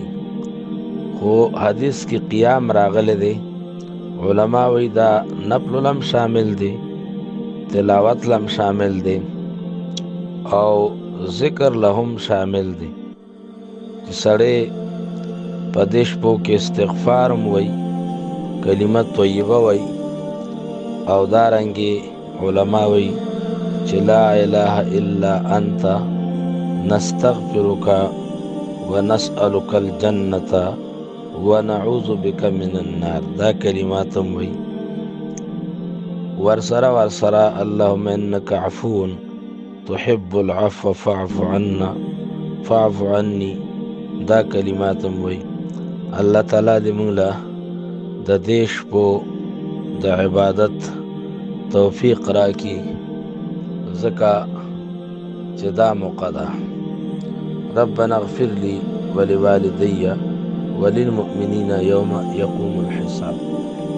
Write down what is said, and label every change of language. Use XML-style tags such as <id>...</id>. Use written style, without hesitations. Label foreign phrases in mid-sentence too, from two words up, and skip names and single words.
<ps>خو حدیث کې قیام راغلی دی، علما وایي دا نفل هم شامل دی، تلاوت لم شامل دی او ذکر لهم شامل دی. چې سړی په دې شپو کې استغفار هم وایي، کلمه طیبه وایي، او دارنګې علما وایي چې</ps> <ar>لا اله الا انت نستغفرک ونسألک الجنة ونعوذ بک من النار.</ar> <ps>دا کلمات هم وایي.</ps> <ar>ورسره اللهم انک عفو تحب العفو فاعف عنا فاعف عني.</ar> <ps>دا کلمات هم وایي. الله تعالی دې موږ له د دې شپو د عبادت توفیق راکړي، ځکه چې دا موقع ده.</ps> <ar>ربنا اغفر لي ولوالدي وللمؤمنين يوم يقوم الحساب.</ar>